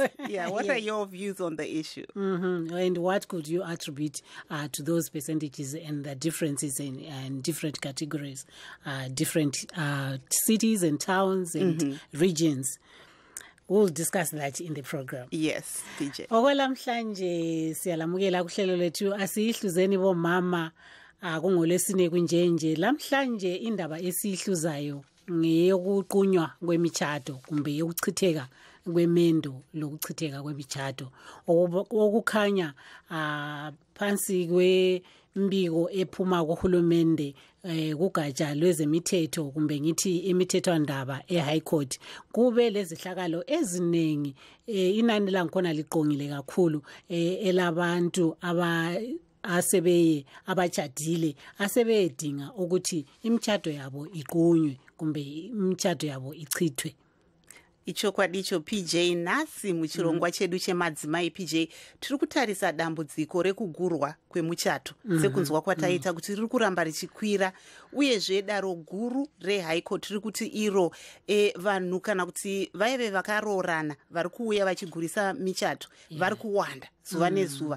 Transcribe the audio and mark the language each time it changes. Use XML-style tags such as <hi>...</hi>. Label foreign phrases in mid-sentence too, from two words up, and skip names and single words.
<en>What are your views on the issue? And what could you attribute to those percentages and the differences in different categories, different cities and towns and regions? We'll discuss that in the program. Yes, PJ.</en> <nd>Okwelamhlanje siyalamukela kuhlelo lethu asiyihluzeni bomama kungolesine kunjenje. Lamhlanje indaba esihluzayo ngeyokuqunywa kwemichato kumbe yokuchitheka kwemendo lokuchitheka kwemichato okukhanya phansi kwembiko ephuma kuhulumende kugatsha lwezemithetho kumbe ngithi imithethwandaba eHigh Court kube lezihlakalo eziningi inani langikhona liqongile kakhulu elabantu asebeye abachadile asebeyedinga ukuthi imichato yabo iqunywe kumbe imichato yabo ichithwe. Ichokwadi icho PJ.</nd> <sn>Nhasi muchirongwa chedu chemadzimai PJ tiri kutarisa dambudziko rekugurwa kwemuchato sekunzwa kwataita kuti riri kuramba richikwira uyezve daro guru reHigh Court riri kuti iro vanhu kana kuti vaive vakaroorana vari kuuya vachigurisa michato vari kuwanda zuva nezuva.</sn>